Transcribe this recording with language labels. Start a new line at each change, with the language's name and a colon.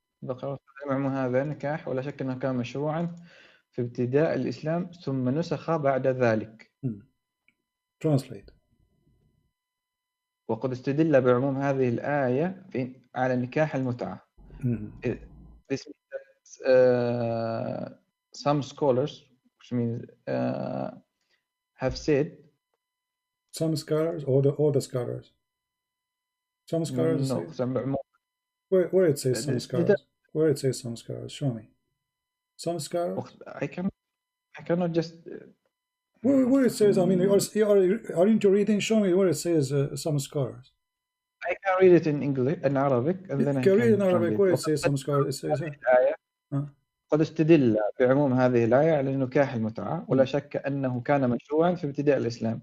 Arabic: ذكر معمول هذا نكاح ولا شك أنه كان مشروعا في ابتداء الإسلام ثم نسخ بعد ذلك.
English: Translate.
Arabic: وقد استدل بعموم هذه الآية على نكاح المتعة.
English: This means that some scholars, which means have said. Some scholars or the scholars. Some scholars. No, some. Where it says some scholars. Where it says some scholars. Show me. Some scholars. I cannot just. Where it says, I mean, aren't you reading? Show me where it says some scholars. I can read it in English, in Arabic, and then I can read it in Arabic. Where it says some scholars. It says.
Arabic: قد استدل بعموم هذه الآية على نكاح المتعة ولا شك أنه كان مشروعا في ابتداء الإسلام.